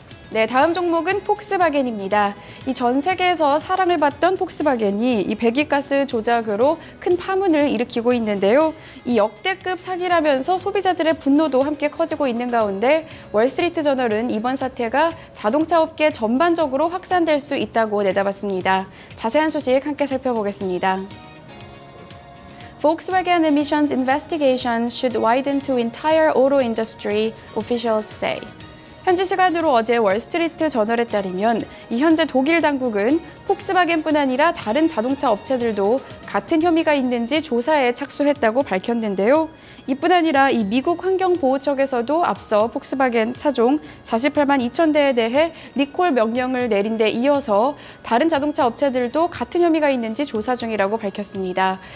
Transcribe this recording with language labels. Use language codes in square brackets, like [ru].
[ko] 네, 다음 종목은 폭스바겐입니다. 이 전 세계에서 사랑을 받던 폭스바겐이 이 배기가스 조작으로 큰 파문을 일으키고 있는데요. 이 역대급 사기라면서 소비자들의 분노도 함께 커지고 있는 가운데 월스트리트 저널은 이번 사태가 자동차 업계 전반적으로 확산될 수 있다고 내다봤습니다. 자세한 소식 함께 살펴보겠습니다. [en] Volkswagen emissions investigation should widen to entire auto industry, officials say. [ko] 현지 시간으로 어제 월스트리트 저널에 따르면 이 현재 독일 당국은 폭스바겐뿐 아니라 다른 자동차 업체들도 같은 혐의가 있는지 조사에 착수했다고 밝혔는데요. 이뿐 아니라 이 미국 환경보호청에서도 앞서 폭스바겐 차종 48만 2천 대에 대해 리콜 명령을 내린 데 이어서 다른 자동차 업체들도 같은 혐의가 있는지 조사 중이라고 밝혔습니다.